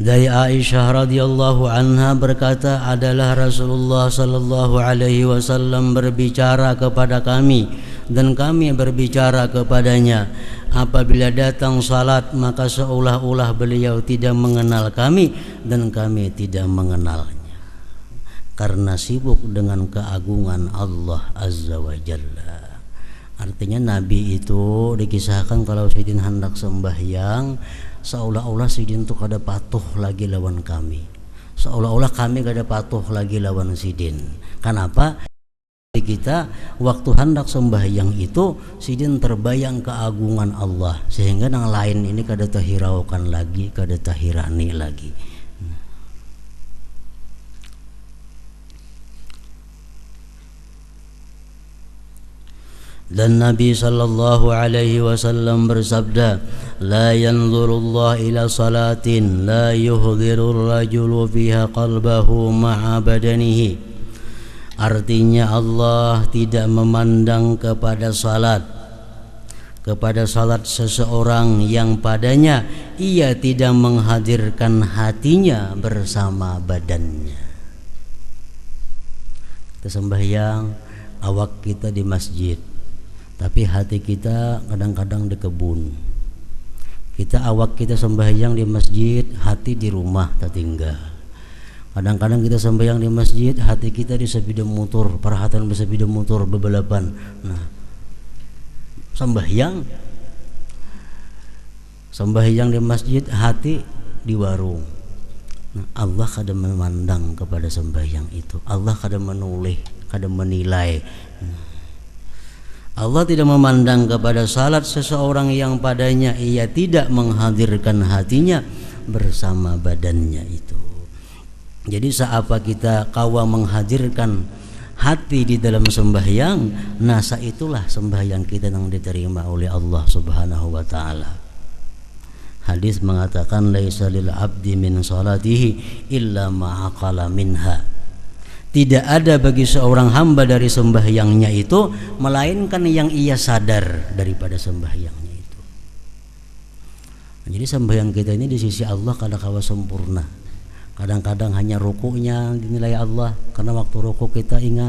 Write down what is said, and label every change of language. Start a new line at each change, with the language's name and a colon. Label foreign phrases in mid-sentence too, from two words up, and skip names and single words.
Indonesian: Dari Aisyah
Arabic: رضي الله عنها
Indonesian: berkata, adalah Rasulullah
Arabic: صلى الله عليه وسلم
Indonesian: berbicara kepada kami dan kami berbicara kepadanya. Apabila datang salat maka seolah-olah beliau tidak mengenal kami dan kami tidak mengenalnya, karena sibuk dengan keagungan Allah
Arabic: عز وجل.
Banjar: Artinya Nabi itu dikisahkan kalau Sayyidin hendak sembahyang, seolah-olah Sidin tuh kada patuh lagi lawan kami, seolah-olah kami kada patuh lagi lawan Sidin.
Indonesian: Kenapa?
Banjar: Kita waktu hendak sembahyang itu Sidin terbayang keagungan Allah, sehingga yang lain ini kada tahiraukan lagi, kada tahirani lagi.
Indonesian: Dan Nabi
Arabic: صلى الله عليه وسلم bersabda, لا ينظر الله إلى صلاة لا يحضر الرجل فيها قلبه مع بدنه.
Indonesian: Artinya Allah tidak memandang kepada salat seseorang yang padanya ia tidak menghadirkan hatinya bersama badannya. Kita sembahyang, awak kita di masjid, tapi hati kita kadang-kadang di kebun. Awak kita sembahyang di masjid, hati di rumah tertinggal. Kadang-kadang kita sembahyang di masjid, hati kita di sepeda motor, perhatian di sepeda motor bebalapan. Nah, sembahyang di masjid, hati di warung.
Banjar: Nah, Allah kada memandang kepada sembahyang itu. Allah kada menoleh, kada menilai.
Indonesian: Allah tidak memandang kepada salat seseorang yang padanya ia tidak menghadirkan hatinya bersama badannya itu.
Banjar: Jadi seapa kita kawa menghadirkan hati di dalam sembahyang, nasa itulah sembahyang kita yang diterima oleh Allah
Arabic: سبحانه وتعالى.
Indonesian: Hadis mengatakan
Arabic: ليس للعبد من صلاته إلا ما عقل منها.
Indonesian: Tidak ada bagi seorang hamba dari sembahyangnya itu melainkan yang ia sadar daripada sembahyangnya itu. Jadi sembahyang kita ini di sisi Allah kadang-kadang sempurna. Kadang-kadang hanya rukuknya dinilai Allah karena waktu rukuk kita ingat.